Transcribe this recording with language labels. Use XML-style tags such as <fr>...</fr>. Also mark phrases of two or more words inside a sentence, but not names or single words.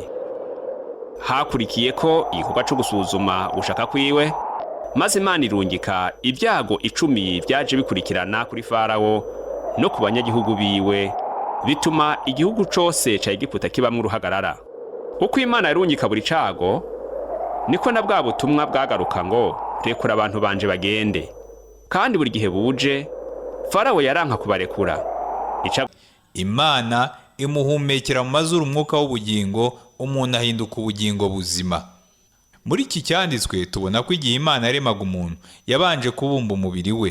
<rn>Hakurikiye ko igikorwa cyo gusuzuma ugushaka kwiwe, maze Imana irungika ibyago 10 byaje bikurikirana kuri Farawo no ku banyagihugu biwe, bituma igihugu cose ca Egiputa kibamwe uruhagarara. Uko Imana yarungika buri cago, niko na bwa butumwa bwagaruka ngo rekura abantu banje bagende. Kandi buri gihe buje Farawo yaranka kubarekura. Imana imuhumekera mu mazuru umwuka w'ubugingo, umuntu ahinduka ubugingo buzima. Muri iki cyanditswe tubona ko igihe Imana yaremaga umuntu yabanje kubumba umubiri we.</rn>